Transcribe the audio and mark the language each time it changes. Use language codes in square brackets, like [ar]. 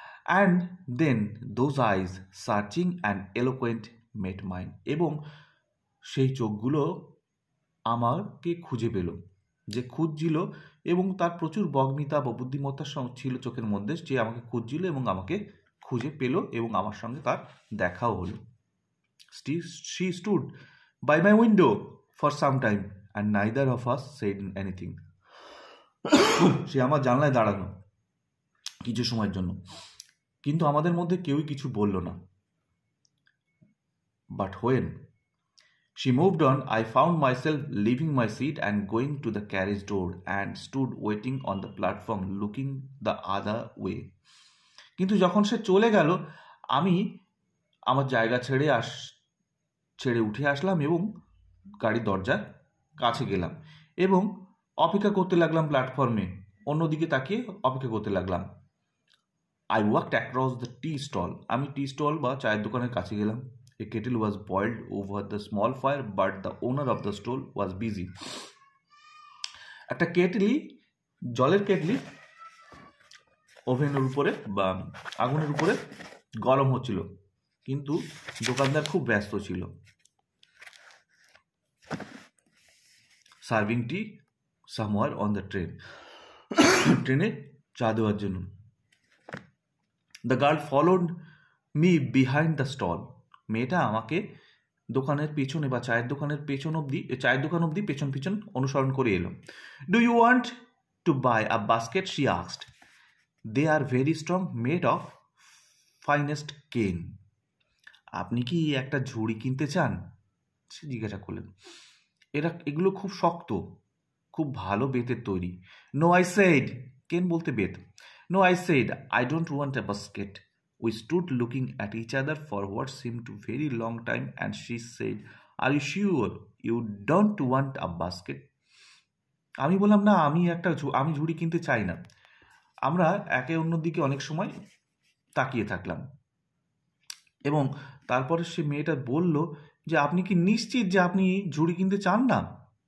[en] and then those eyes searching and eloquent met mind, [bn] এবং সেই চোখগুলো আমাকে খুঁজে পেল, যে খুঁজছিল এবং তার প্রচুর বগ্নিতা বা বুদ্ধিমত্তা ছিল চোখের মধ্যে, যে আমাকে খুঁজছিল এবং আমাকে খুঁজে পেল এবং আমার সঙ্গে তার দেখাও হলো। [en] She stood by my window for some time and neither of us said anything. [bn] সে আমার জানলায় দাঁড়ানো কিছু সময়ের জন্য, কিন্তু আমাদের মধ্যে কেউই কিছু বলল না। [en] But when she moved on, I found myself leaving my seat and going to the carriage door and stood waiting on the platform looking the other way. [bn] কিন্তু যখন সে চলে গেল, আমি আমার জায়গা ছেড়ে উঠে আসলাম এবং গাড়ির দরজার কাছে গেলাম এবং অপেক্ষা করতে লাগলাম প্ল্যাটফর্মে, অন্যদিকে তাকিয়ে অপেক্ষা করতে লাগলাম। [en] I walked across the tea stall. [bn] আমি টি স্টল বা চায়ের দোকানের কাছে গেলাম। [en] A kettle was boiled over the small fire, but the owner of the stall was busy. [bn] একটা জলের কেটলি ওভেনের উপরে বা আগুনের উপরে গরম হচ্ছিল, কিন্তু দোকানদার খুব ব্যস্ত ছিল [en] Serving tea somewhere on the train. [bn] ট্রেনে চা দেওয়ার জন্য। [en] The girl followed me behind the stall. [bn] মেয়েটা আমাকে দোকানের পেছনে বা চায়ের দোকান অবধি পেছন অনুসরণ করে এলো। [en] Do you want to buy a basket? She asked. They are very strong, made of finest cane. [bn] আপনি কি একটা ঝুড়ি কিনতে চান? সে জিজ্ঞাসা করলেন। এগুলো খুব শক্ত, খুব ভালো বেতের তৈরি। [en] No, I said. [bn] কেন বলতে বেত। [en] No, I said, I don't want a basket. We stood looking at each other for what seemed a very long time, and she said, "Are you sure you don't want a basket?" [bn] আমি বললাম, না, আমি ঝুড়ি কিনতে চাই না। আমরা একে অন্যর দিকে অনেক সময় তাকিয়ে থাকলাম এবং তারপরে সে মেয়েটা বলল যে, আপনি কি নিশ্চিত যে আপনি ঝুড়ি কিনতে চান না?